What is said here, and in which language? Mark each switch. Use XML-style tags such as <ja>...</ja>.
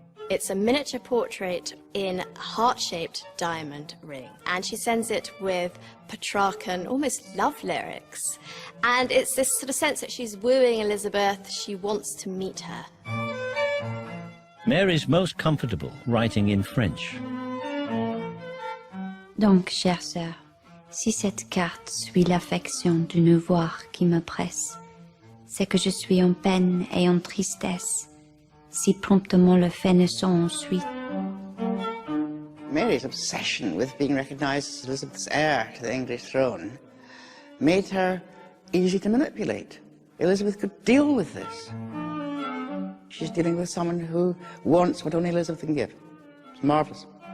<en>It's a miniature portrait in a heart-shaped diamond ring, and she sends it with Petrarchan, almost love lyrics. And it's this sort of sense that she's wooing Elizabeth, she wants to meet her. Mary's most comfortable writing in French.</en> <fr>Donc, chère sœur, si cette carte suit l'affection d'une voix qui me presse, c'est que je suis en peine et en tristesse. Si promptement le fait ne s'en suit.</fr> <en>Mary's obsession with being recognised as Elizabeth's heir to the English throne made her easy to manipulate. Elizabeth could deal with this. She's dealing with someone who wants what only Elizabeth can give. It's marvellous.</en>